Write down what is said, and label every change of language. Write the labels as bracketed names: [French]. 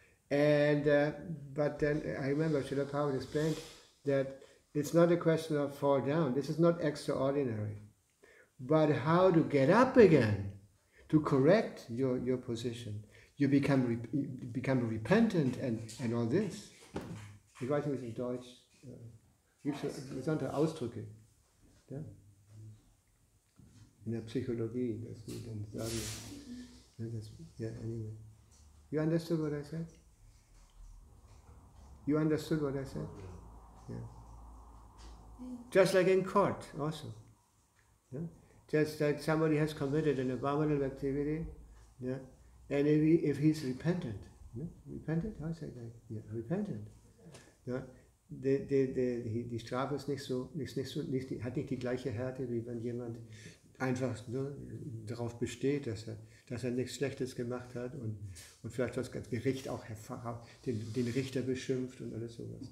[English] And, but then I remember Srila Prabhupada explained that it's not a question of fall down. This is not extraordinary. But how to get up again, to correct your position. You become repentant and all this. [German] Ich weiß nicht, in Deutsch gibt es besondere Ausdrücke. Ja? In der Psychologie, dass wir dann sagen, anyway. [English] You understood what I said? You understood what I said? Yeah. Just like in court, also. Yeah? Just like somebody has committed an abominable activity, and if he's repentant, repentant? How say that? Yeah, repentant. [German] die Strafe ist hat nicht die gleiche Härte, wie wenn jemand einfach darauf besteht, dass er nichts Schlechtes gemacht hat und vielleicht das Gericht auch den Richter beschimpft und alles sowas.